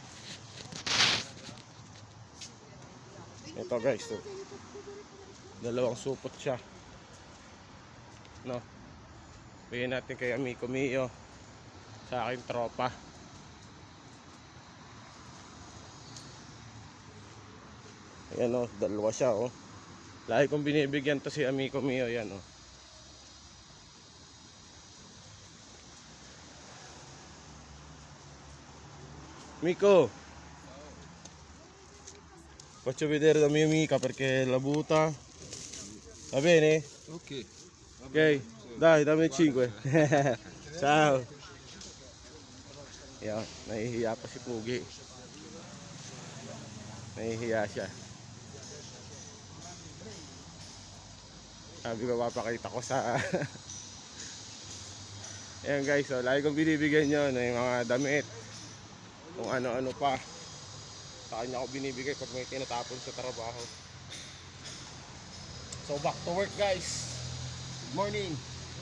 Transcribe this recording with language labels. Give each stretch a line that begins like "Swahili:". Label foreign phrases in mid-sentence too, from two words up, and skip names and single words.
Filipino: Ito guys, so, dalawang supot siya. No. Bigyan natin kay Amico Mio sa aking tropa. Ayan o, dalawa siya o. Lagi kong binibigyan to si Amico Mio, yan o.
Italian: Amico, faccio vedere la mia amica perché la butta. Va bene? Ok. Ok, dai, dammi 5. Ciao.
Filipino: Yan, nahihiya pa si Pugi. Nahihiya siya. Sabi ko, papakita ko sa ayan guys, so lagi kong binibigyan nyo ng mga damit, kung ano-ano pa. Sa kanya ako binibigay pag may tinatapon sa trabaho.
English: So back to work guys. Good morning.